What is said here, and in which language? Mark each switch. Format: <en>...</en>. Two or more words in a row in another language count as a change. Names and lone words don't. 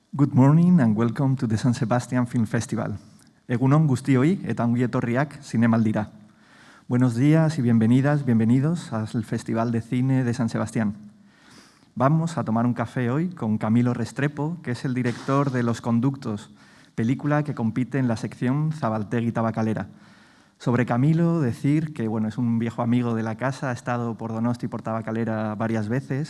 <en>Good morning and welcome to the San Sebastian Film Festival.</en> <eu>Egunon guztioi eta ongi etorriak zinemaldira.</eu> <es>Buenos días y bienvenidas, bienvenidos al Festival de Cine de San Sebastián. Vamos a tomar un café hoy con Camilo Restrepo, que es el director de Los Conductos, película que compite en la sección Zabaltegui Tabacalera. Sobre Camilo, decir que es un viejo amigo de la casa, ha estado por Donosti y por Tabacalera varias veces.</es>